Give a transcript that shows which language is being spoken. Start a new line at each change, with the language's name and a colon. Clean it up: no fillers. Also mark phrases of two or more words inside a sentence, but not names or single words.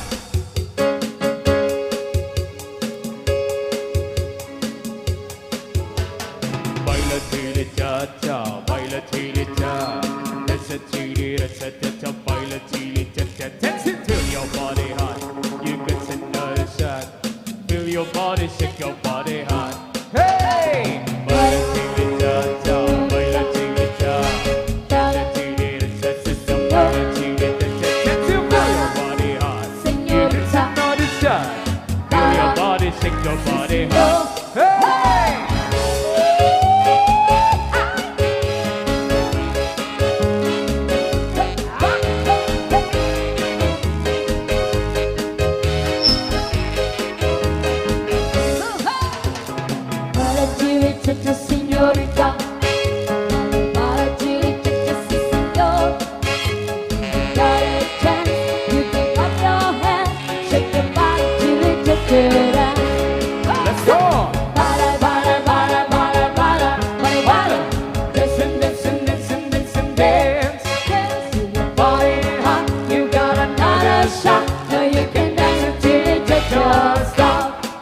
Spanish: Baila chile cha-cha, baila chile cha. Rasa chile, rasa cha-cha, baila chile cha-cha.
English: Dance it till your body hot. You get another shot. Feel your body, shake your body hot. Hey!
Spanish: Baila chile cha-cha, baila chile cha.
English: Shake your body hot. Hey!
Spanish: Para chile, cha-cha, señorita. Para chile, cha-cha, sí, señor.
English: Got a chance, you can clap your hands. Shake your body,
Spanish: chile, cha-cha.
English: Let's go! Dance. Dance your body hot. You got another shot. Now you can dance until it just stop.